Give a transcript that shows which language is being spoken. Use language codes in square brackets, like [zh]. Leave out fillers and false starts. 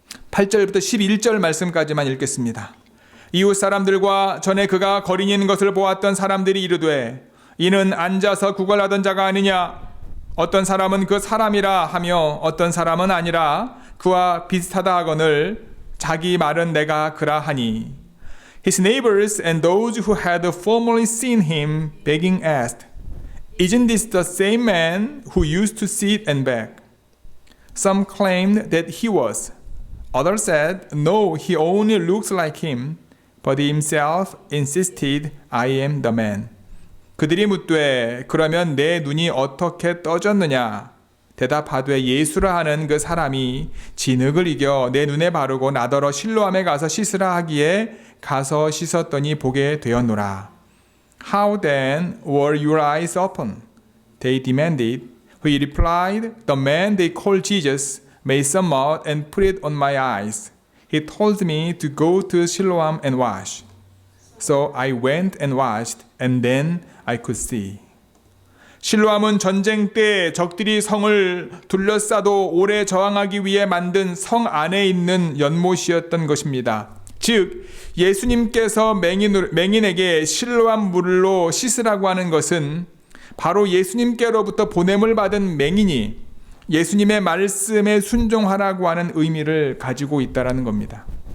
[ko] 8절부터 11절 말씀까지만 읽겠습니다. 이웃 사람들과 전에 그가 거린인 것을 보았던 사람들이 이르되 이는 앉아서 구걸하던 자가 아니냐? 어떤 사람은 그 사람이라 하며 어떤 사람은 아니라 그와 비슷하다 하거늘 자기 말은 내가 그라 하니. [en] His neighbors and those who had formerly seen him begging asked, Isn't this the same man who used to sit and beg? Some claimed that he was. Others said, No, he only looks like him. But he himself insisted, I am the man. [ko] 그들이 묻되 그러면 내 눈이 어떻게 떠졌느냐? 대답하되 예수라 하는 그 사람이 진흙을 이겨 내 눈에 바르고 나더러 실로암에 가서 씻으라 하기에 가서 씻었더니 보게 되었노라. [en] How then were your eyes open? They demanded. He replied, The man they call Jesus made some mud and put it on my eyes. He told me to go to Siloam and wash. So I went and washed, and then I could see. [ko] 실로암은 전쟁 때 적들이 성을 둘러싸도 오래 저항하기 위해 만든 성 안에 있는 연못이었던 것입니다. 즉 예수님께서 맹인에게 실로암 물로 씻으라고 하는 것은 바로 예수님께로부터 보냄을 받은 맹인이 예수님의 말씀에 순종하라고 하는 의미를 가지고 있다는 겁니다.